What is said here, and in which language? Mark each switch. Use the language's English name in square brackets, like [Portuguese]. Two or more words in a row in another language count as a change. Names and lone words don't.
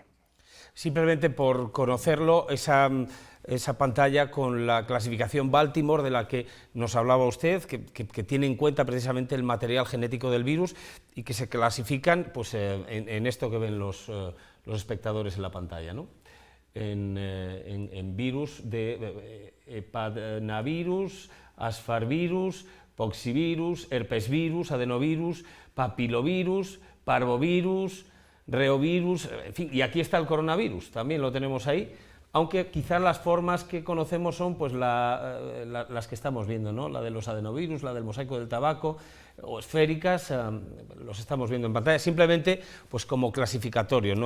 [Spanish] Simplemente por conocerlo, esa pantalla con la clasificación Baltimore de la que nos hablaba usted, que tiene en cuenta precisamente el material genético del virus y que se clasifican pues, en esto que ven los espectadores en la pantalla, ¿no? En virus de hepanavirus, asfarvirus, poxivirus, herpesvirus, adenovirus, papilovirus, parvovirus, reovirus, en fin, y aquí está el coronavirus, también lo tenemos ahí, aunque quizás las formas que conocemos son pues las que estamos viendo, ¿no? La de los adenovirus, la del mosaico del tabaco, o esféricas, los estamos viendo en pantalla, simplemente pues como clasificatorio, ¿no?